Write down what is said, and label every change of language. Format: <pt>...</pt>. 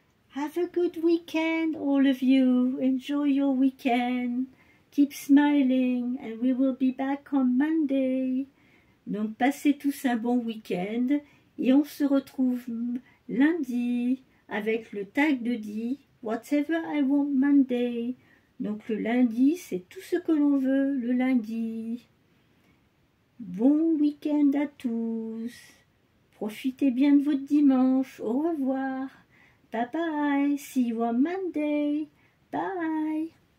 <en>Have a good weekend, all of you. Enjoy your weekend. Keep smiling, and we will be back on Monday.</en> <fr>Donc, passez tous un bon week-end et on se retrouve lundi avec le tag de Dee, Whatever I Want Monday. Donc, le lundi, c'est tout ce que l'on veut le lundi. Bon week-end à tous. Profitez bien de votre dimanche. Au revoir.</fr> <en>Bye bye. See you on Monday. Bye.</en>